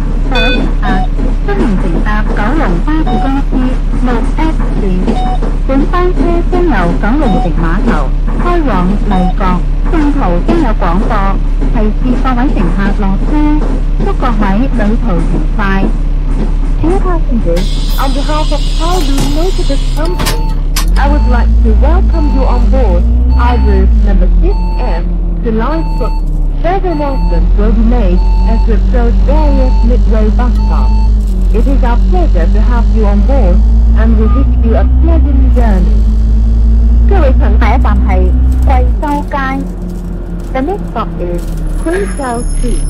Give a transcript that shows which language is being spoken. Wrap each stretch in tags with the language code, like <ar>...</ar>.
<yue>歡迎乘搭九龍巴士公司6X 線，本班車將由九龍城碼頭開往麗閣，中途將有廣播，提示各位乘客落車，祝各位旅途愉快。</yue> <en>Dear passengers, on behalf of Kowloon Motorist Company, I would like to welcome you on board our route number 6F to Lightfoot. Further announcements will be made as we approach various midway bus stops. It is our pleasure to have you on board, and we wish you a pleasant journey.</en> <yue>各位乘客，下一站係貴州街。</yue> <en>The next stop is 貴州市。</en>